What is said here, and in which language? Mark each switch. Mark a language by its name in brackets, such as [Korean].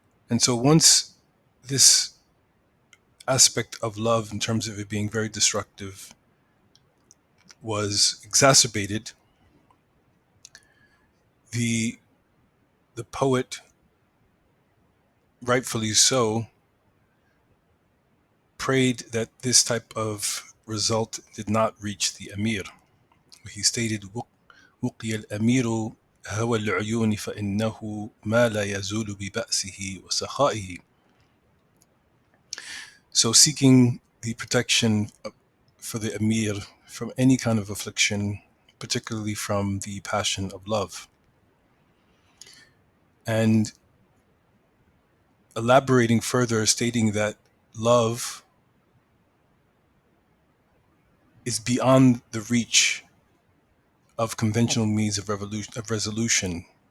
[English] And so once this aspect of love, in terms of it being very destructive, was exacerbated, the poet, rightfully so, prayed that this type of result did not reach the Amir. He stated, [Arabic] وقي الأمير هوى العيون فإنه ما لا يزول ببأسه وسخائه. [English] So seeking the protection for the Amir from any kind of affliction, particularly from the passion of love. And elaborating further, stating that love is beyond the reach of conventional means of resolution.